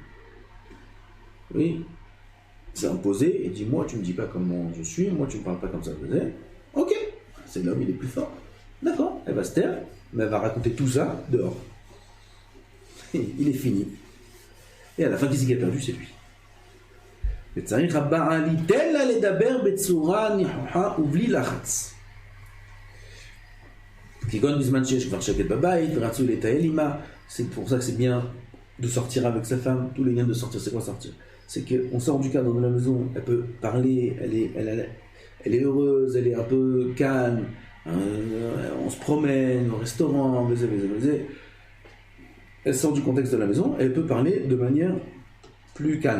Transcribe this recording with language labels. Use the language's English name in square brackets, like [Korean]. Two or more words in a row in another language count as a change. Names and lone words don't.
[French] Oui, il s'est imposé et dit, moi tu me dis pas comment je suis, moi tu me parles pas comme ça. Ok, c'est l'homme, il est plus fort. D'accord, elle va se taire, mais elle va raconter tout ça dehors. Il est fini. Et à la fin, qui c'est qui a perdu? C'est lui. [Hebrew] וצריך הבעל ייתן לה לדבר בצורה נכוחה ובלי לחץ. כגון בזמן שיש כבר שקט בבית ורצו לטייל עימה. [French] C'est pour ça que c'est bien de sortir avec sa femme. Tous les liens de sortir, c'est quoi sortir? C'est qu'on sort du cadre de la maison, elle peut parler, elle est heureuse, elle est un peu calme, on se promène au restaurant, elle sort du contexte de la maison, elle peut parler de manière plus calme.